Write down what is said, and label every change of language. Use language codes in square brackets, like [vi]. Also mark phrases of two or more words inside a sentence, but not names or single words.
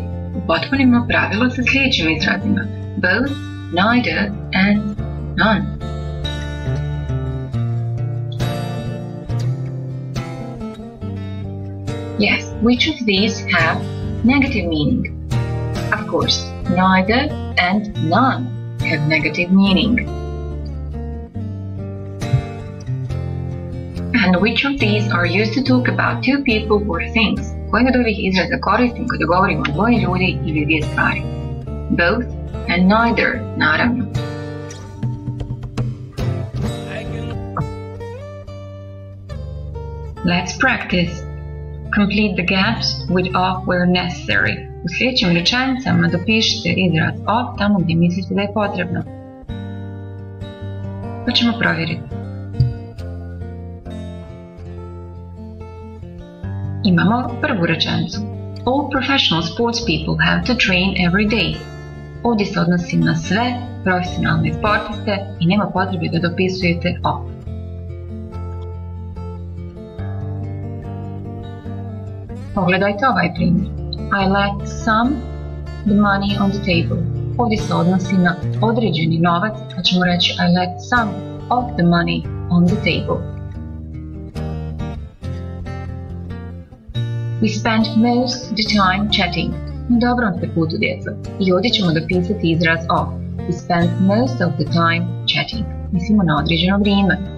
[bs] Upotpunimo pravilo sa sljedećim izrazima. [en] Both, neither and none. Yes, which of these have negative meaning? Of course, neither and none have negative meaning. And which of these are used to talk about two people or things? [bs] Koji od ovih izraza koristim kada govorimo o dvoje ljudi ili dvije stvari? [en] Both and neither, naravno. Let's practice. Complete the gaps with of where necessary. [bs] U sljedećim rečenicama dopišite izraz of tamo gdje mislite da je potrebno. Pa ćemo provjeriti. Imamo prvu rečenicu. [en] All professional sports people have to train every day. [bs] Ovdje se odnosi na sve profesionalne sportiste i nema potrebe da dopisujete of. Pogledajte ovaj primjer. [en] I left some the money on the table. [bs] Ovdje se odnosi na određeni novac, pa ćemo reći [en] I left some of the money on the table. We spent most of the time chatting. [bs] Na dobrom ste putu, djeco. I ovdje ćemo dopisati izraz of. [en] We spent most of the time chatting. [bs] Mislimo na određeno vrijeme.